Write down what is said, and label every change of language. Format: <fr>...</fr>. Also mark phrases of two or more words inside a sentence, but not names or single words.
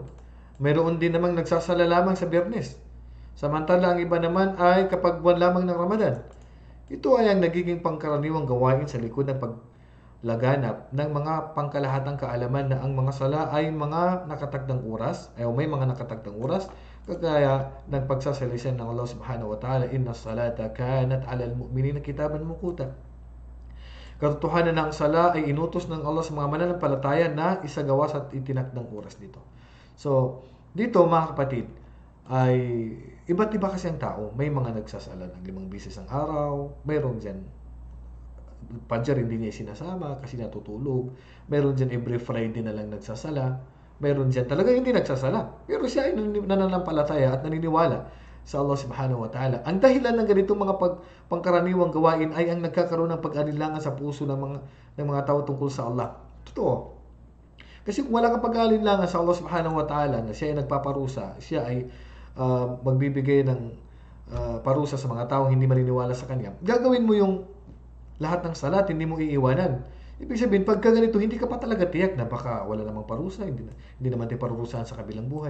<tl>Mayroon din namang nagsasala lamang sa Biyernes. Samantala, ang iba naman ay kapag buwan lamang ng Ramadan. Ito ay ang nagiging pangkaraniwang gawain sa likod ng paglaganap ng mga pangkalahatang kaalaman na ang mga sala ay mga nakatagdang oras, ay may mga nakatagdang oras, kagaya ng pagsasalisan ng</tl> <ar>الله سبحانه وتعالى إن الصلاة كانت على المؤمنين كتابا موقوتا.</ar> <tl>Katotohanan na ang sala ay inutos ng Allah sa mga mananampalataya na isagawa sa itinakdang oras dito. So, dito mga kapatid, ay iba't iba kasi ang tao. May mga nagsasala ng 5 beses ang araw, mayroon dyan Fajr hindi niya sinasama kasi natutulog. Meron dyan</tl> <en>every Friday</en> <tl>na lang nagsasala. Meron dyan talaga hindi nagsasala. Pero siya ay nananampalataya at naniniwala sa</tl> <ar>الله سبحانه وتعالى.</ar> <tl>Ang dahilan ng ganitong mga pangkaraniwang gawain ay ang nagkakaroon ng pag-alinlangan sa puso ng mga tao tungkol sa Allah. Totoo. Kasi kung wala kang pag-alinlangan sa</tl> <ar>الله سبحانه وتعالى</ar> <tl>na siya ay nagpaparusa, siya ay magbibigay ng parusa sa mga tao hindi maniniwala sa kanya, gagawin mo yung lahat ng salat, hindi mo iiwanan. Ibig sabihin, pagka ganito, hindi ka pa talaga tiyak na baka wala namang parusa, hindi naman tayo parurusahan sa kabilang buhay.</tl>